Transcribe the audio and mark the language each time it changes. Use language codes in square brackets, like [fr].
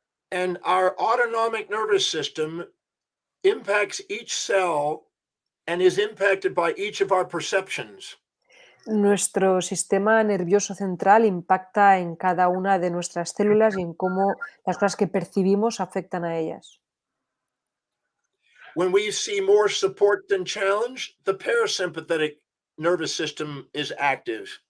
[en] And our autonomic nervous system impacts each cell and is impacted by each of our perceptions. [es] Nuestro sistema nervioso central impacta en cada una de nuestras células y en cómo las cosas que percibimos afectan a ellas. [en] When we see more support than challenge, the parasympathetic nervous system is active.